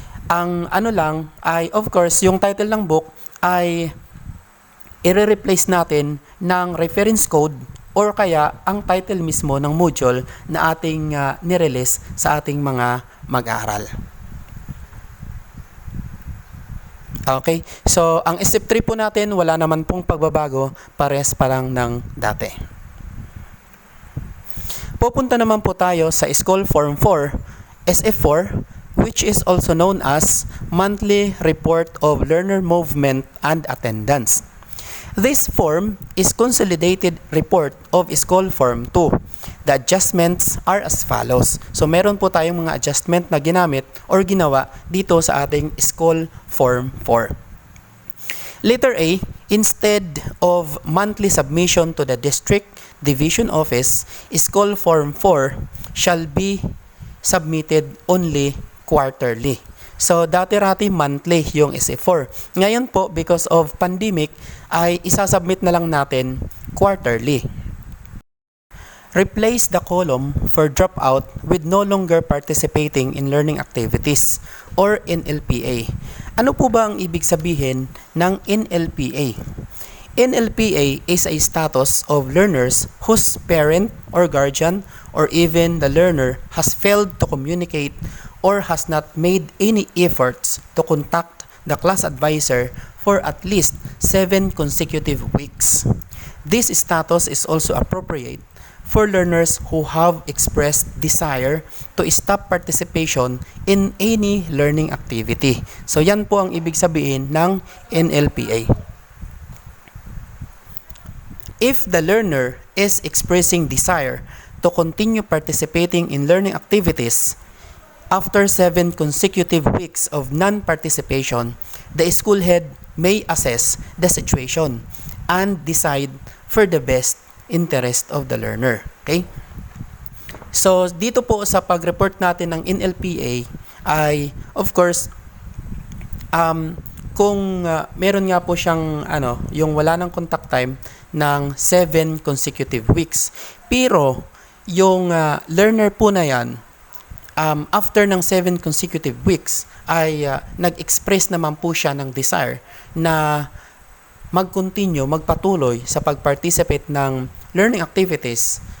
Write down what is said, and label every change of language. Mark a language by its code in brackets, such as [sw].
[tl] Ang ano lang ay, of course, yung title ng book ay i-replace natin ng reference code or kaya ang title mismo ng module na ating nirelease sa ating mga mag-aaral. Okay, so ang SF3 po natin wala naman pong pagbabago, parehas pa lang ng dati. Pupunta naman po tayo sa [en] School Form 4, SF4, which is also known as Monthly Report of Learner Movement and Attendance. This form is consolidated report of School Form 2. The adjustments are as follows. [tl] So meron po tayong mga adjustment na ginamit or ginawa dito sa ating School Form 4. [en] Letter A, instead of monthly submission to the District Division Office, School Form 4 shall be submitted only quarterly. [tl] So, dati-rati monthly yung SF4. Ngayon po, [en] because of pandemic, [tl] ay isasubmit na lang natin quarterly. [en] Replace the column for dropout with no longer participating in learning activities or NLPA. [tl] Ano po ba ang ibig sabihin ng NLPA? [en] NLPA is a status of learners whose parent or guardian or even the learner has failed to communicate or has not made any efforts to contact the class advisor for at least 7 consecutive weeks. This status is also appropriate for learners who have expressed desire to stop participation in any learning activity. [tl] So yan po ang ibig sabihin ng NLPA. [en] If the learner is expressing desire to continue participating in learning activities, after 7 consecutive weeks of non-participation, the school head may assess the situation and decide for the best interest of the learner. Okay? [tl] So, dito po sa pag-report natin ng NLPA ay, of course, kung meron nga po siyang yung wala ng contact time ng 7 consecutive weeks. Pero, yung learner po na yan, after ng 7 consecutive weeks ay nag-express naman po siya ng desire na mag-continue, magpatuloy sa pag-participate ng learning activities.